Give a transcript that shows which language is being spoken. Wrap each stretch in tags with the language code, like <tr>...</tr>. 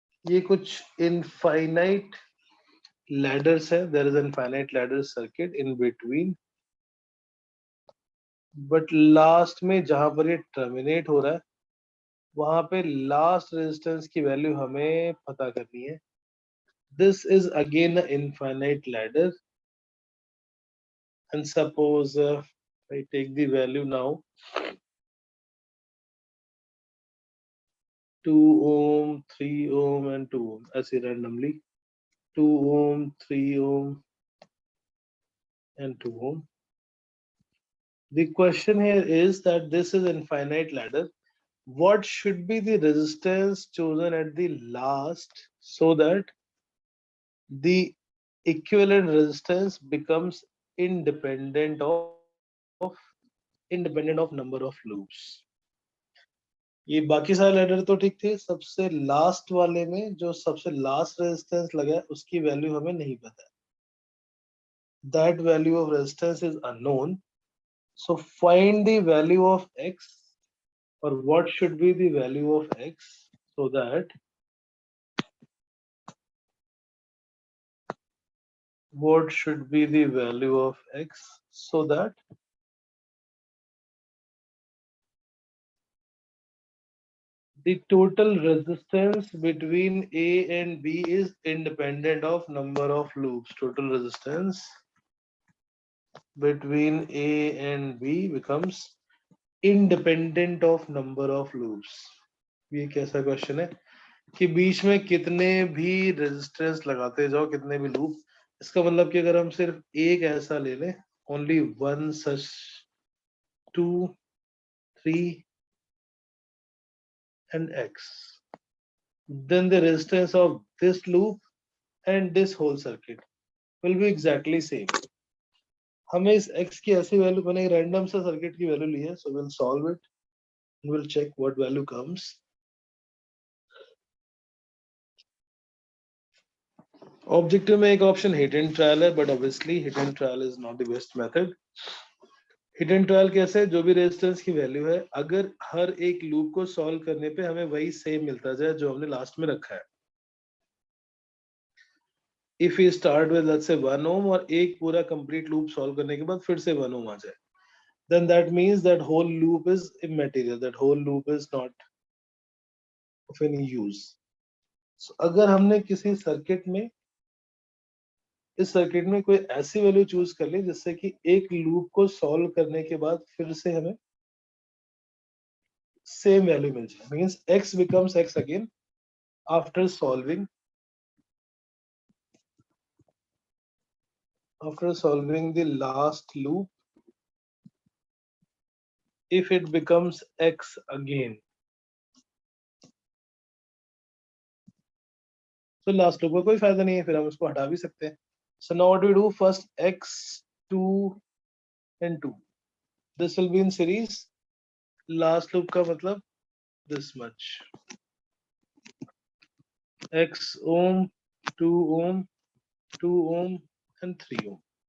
<hi>ये कुछ infinite ladders है.</hi> <en>there is infinite ladder circuit in between,</en> <hi>but last में जहां पर ये टर्मिनेट हो रहा है वहां पे लास्ट रेजिस्टेंस की वैल्यू हमें पता करनी है.</hi> <en>This is again an infinite ladder, and suppose I take the value now 2 ohm, 3 ohm and 2 ohm,</en> <hi>ऐसे</hi> <en>randomly 2 ohm, 3 ohm and 2 ohm. The question here is that this is infinite ladder. What should be the resistance chosen at the last so that the equivalent resistance becomes independent of number of loops?</en> <hi>ये बाकी सारे ladder तो ठीक थे. सबसे last वाले में जो सबसे लास्ट रेजिस्टेंस लगा है उसकी वैल्यू हमें नहीं पता है.</hi> <en>That value of resistance is unknown. So find the value of x, or what should be the value of x so that the total resistance between A and B is independent of number of loops. Total resistance between A and B becomes independent of number of loops.</en> <hi>ये कैसा question है कि बीच में कितने भी resistance लगाते जाओ, कितने भी लूप. इसका मतलब कि अगर हम सिर्फ एक ऐसा ले लें,</hi> <en>only one such 2, 3 and x, then the resistance of this loop and this whole circuit will be exactly same.</en> <hi>हमें इस x की ऐसी वैल्यू, मैंने रैंडम सा सर्किट की वैल्यू ली है,</hi> <en>so we'll solve it and we'll check what value comes. Objective में एक option hit and trial है, but obviously hit and trial is not the best method. Hit and trial कैसे?</en> <hi>जो भी resistance की value है, अगर हर एक लूप को सॉल्व करने पे हमें वही सेम मिलता जाए जो हमने लास्ट में रखा है,</hi> <en>if we start with let's say 1 ohm और एक पूरा complete loop solve</en> <hi>करने के बाद फिर से</hi> <en>1 ohm आ जाए, then that means that whole loop is immaterial, that whole loop is not of any use.</en> <hi>So अगर हमने किसी सर्किट में, इस सर्किट में कोई ऐसी वैल्यू चूज कर ली जिससे कि एक लूप को सॉल्व करने के बाद फिर से हमें सेम वैल्यू मिल जाए, means</hi> <en>x becomes x again</en> <hi>after solving the last loop, if it becomes x again. तो लास्ट लूप का कोई फायदा नहीं है, फिर हम उसको हटा भी सकते हैं.</hi> <en>So now what we do, first x2 and 2, this will be in series. Last loop</en> <hi>का मतलब</hi> <en>this much, x ohm, 2 ohm, 2 ohm and 3 ohm.</en>